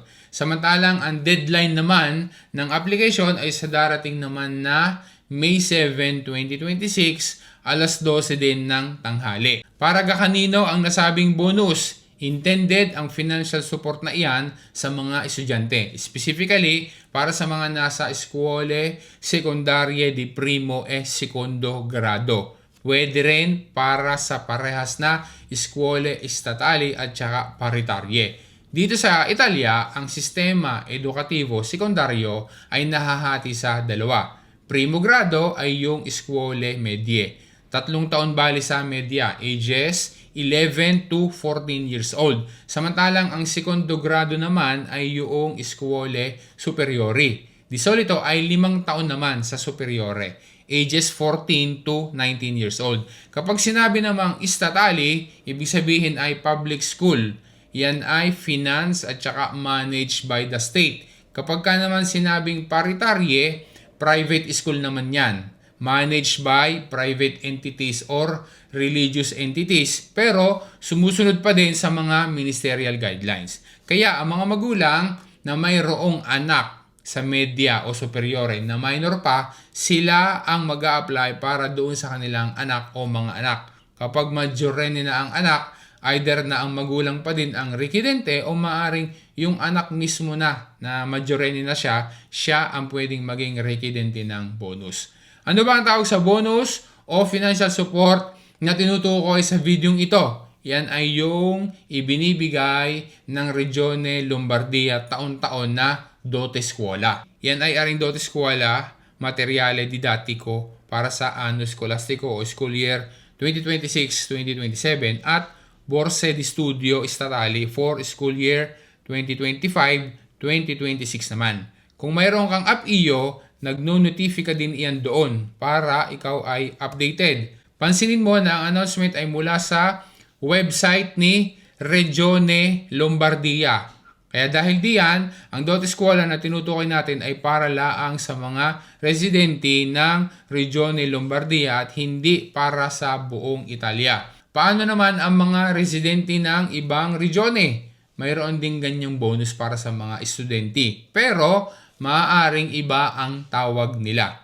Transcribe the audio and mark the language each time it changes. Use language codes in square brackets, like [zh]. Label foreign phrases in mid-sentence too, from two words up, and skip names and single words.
[tl] Samantalang ang deadline naman ng application ay sa darating naman na May 7, 2026, alas 12 din ng tanghali. Para kanino ang nasabing bonus? Intended ang [en] financial support [tl] na iyan sa mga estudyante. [it] Specifically, [tl] para sa mga nasa [it] scuole secondarie di primo e secondo grado. [tl] Pwede rin para sa parehas na [it] scuole statali [tl] at saka paritarye. Dito sa Italia, ang sistema edukatibo sekundaryo ay nahahati sa dalawa. [it] Primo grado [tl] ay yung [it] scuole medie. [tl] 3 taon bali sa media, [en] ages 11 to 14 years old. [tl] Samantalang ang segundo grado naman ay yung [it] scuole superiori. Di solito [tl] ay 5 taon naman sa superiore, [en] ages 14 to 19 years old. [tl] Kapag sinabi namang statali, ibig sabihin ay [en] public school. [tl] Yan ay finance at saka [en] managed by the state. [tl] Kapag ka naman sinabing paritarye, [en] private school [tl] naman yan. [en] Managed by private entities or religious entities, [tl] pero sumusunod pa din sa mga [en] ministerial guidelines. [tl] Kaya ang mga magulang na mayroong anak sa media o superiore na minor pa, sila ang mag-a-apply para doon sa kanilang anak o mga anak. Kapag majority na ang anak, either na ang magulang pa din ang residente o maaring yung anak mismo na majority na siya ang pwedeng maging residente ng bonus. Ano ba ang tawag sa bonus o [en] financial support [tl] na tinutukoy sa videong ito? Yan ay yung ibinibigay ng Regione Lombardia taon-taon na [it] dote scuola. [tl] Yan ay aring [it] dote scuola, materiale didattico [tl] para sa [it] anno scolastico [tl] o [en] school year [tl] 2026-2027 at [it] borse di studio statali [en] for school year [tl] 2025-2026 naman. Kung mayroon kang app-iyo, nagno-notifika din iyan doon para ikaw ay updated. Pansinin mo na ang announcement ay mula sa website ni Regione Lombardia. Kaya dahil diyan, ang [it] dote scuola [tl] na tinutukoy natin ay para laang sa mga residente ng Regione Lombardia at hindi para sa buong Italia. Paano naman ang mga residente ng ibang regione? Mayroon din ganyang bonus para sa mga estudyante. Pero maaaring iba ang tawag nila.